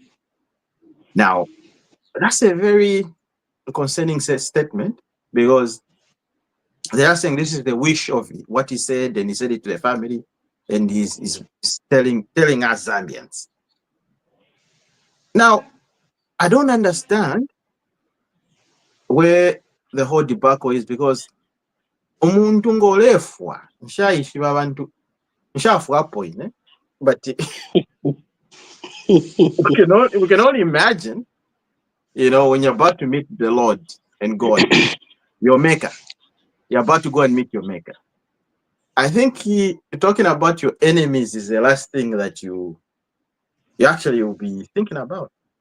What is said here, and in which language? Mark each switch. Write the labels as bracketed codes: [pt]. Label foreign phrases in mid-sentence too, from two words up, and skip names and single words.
[en] Now, that's a very concerning statement, because they are saying this is the wish of what he said, and he said it to the family, and he's telling us Zambians. Now, I don't understand where the whole debacle is, because [bem] omuntu ng'olefwa nshayishiba abantu nshafuwa point, [en] but we can only imagine, when you're about to meet the Lord and God, your maker, you're about to go and meet your maker. I think talking about your enemies is the last thing that you actually will be thinking about.